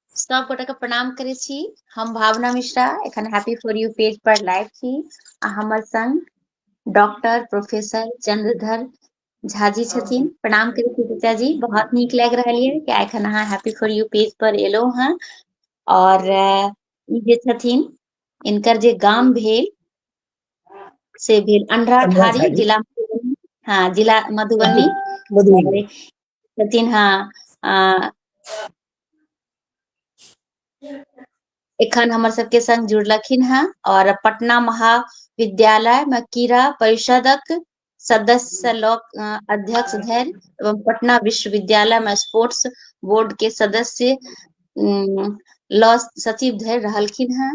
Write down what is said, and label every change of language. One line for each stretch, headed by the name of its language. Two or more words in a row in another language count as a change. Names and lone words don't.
Maithili: सब गोटा के प्रणाम करे छी। हम भावना मिश्रा एखन हैप्पी फॉर यू पेज पर लाइव छी आ हमर संग डॉक्टर प्रोफेसर चंद्रधर झा जी छथिन। प्रणाम करे छी चाचा जी, बहुत नीक लग रहल है कि एखन अहाँ हैप्पी फॉर यू पेज पर एलो हैं। और ई जे छथिन इनकर जे गाम भेल से भेल अंधराठारी, जिला मधुबनी। हाँ, जिला मधुबनी छथिन। हाँ, एखन हमर सबके संग जुड़लखिन हैं और पटना महाविद्यालय में कीड़ा परिषदक सदस्य अध्यक्ष धैर्य एवं पटना विश्वविद्यालय में स्पोर्ट्स बोर्ड के सदस्य लॉ सचिव धैर्य रहलखिन हैं।